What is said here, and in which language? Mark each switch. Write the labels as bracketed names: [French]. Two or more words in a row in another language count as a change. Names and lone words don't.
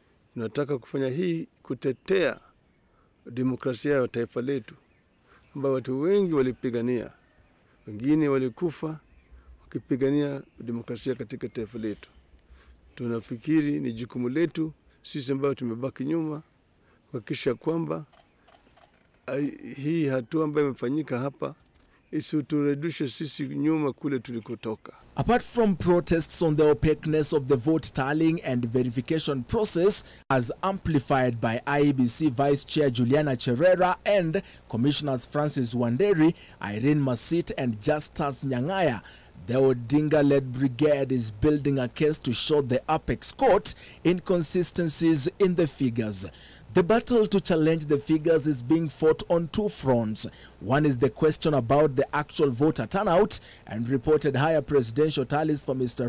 [Swahili] Tunataka kufanya hii kutetea demokrasia ya taifa letu ambayo watu wengi walipigania, wengine walikufa wakipigania demokrasia katika taifa letu. Tunafikiri ni jukumu letu sisi ambao tumebaki nyuma kuhakikisha kwamba hii hatua ambayo imefanyika hapa isiturudishe sisi nyuma kule tulikotoka. [English] Apart from protests on the opaqueness of the vote tallying and verification process as amplified by IEBC Vice Chair Juliana Cherera and Commissioners Francis Wanderi, Irene Masit and Justus Nyang'aya, the Odinga-led brigade is building a case to show the apex court inconsistencies in the figures. The battle to challenge the figures is being fought on two fronts. One is the question about the actual voter turnout and reported higher presidential tallies for Mr.